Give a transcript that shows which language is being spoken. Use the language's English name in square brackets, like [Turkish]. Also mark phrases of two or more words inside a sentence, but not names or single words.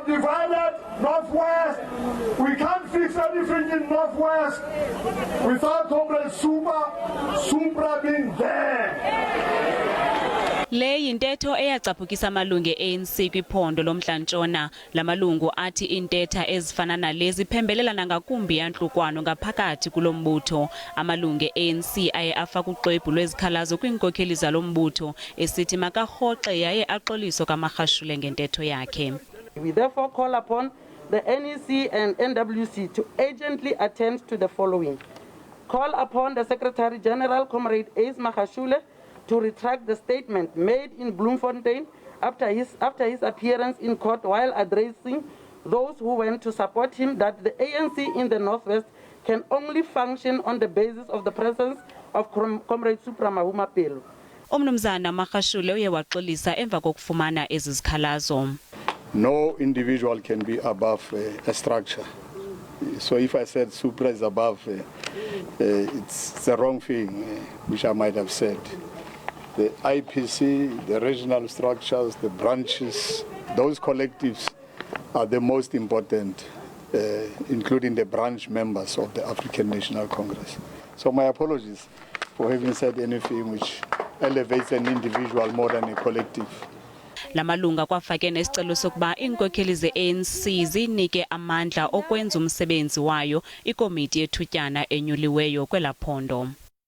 [English] have divided Northwest. We can't fix anything in Northwest without Comrade Supra being there. [Xhosa] Le yintetho eyacaphukisa amalungu eANC kwiphondo lomntla-ntshona. Lamalungu athi iintetha ezifana nalezi phembelelana ngakumbi yantlukwano ngaphakathi kulombutho. Amalungu eANC aye afaka uxwebhu lwezikhalazo kwiinkokheli zalombutho esithi makarhoxe yaye axoliso kaMagashule ngentetho yakhe. [English] We therefore call upon the NEC and NWC to urgently attend to the following. Call upon the Secretary General, Comrade Ace Magashule, to retract the statement made in Bloemfontein after his appearance in court while addressing those who went to support him that the ANC in the Northwest can only function on the basis of the presence of Comrade Supra Mahumapelo. [Xhosa] uMnumzana Magashule uye waxolisa emva kokufumana ezi zikhalazo. [English] No individual can be above a structure. So if I said Supra is above, it's the wrong thing, which I might have said. The IPC, the regional structures, the branches, those collectives are the most important, including the branch members of the African National Congress. So my apologies for having said anything which elevates an individual more than a collective. [Xhosa] Lamalunga kwafake nesicelo sokuba iinkokheli ze-ANC zinike amandla okwenza umsebenzi wayo ikomiti yethutyana enyuliweyo kwelaphondo.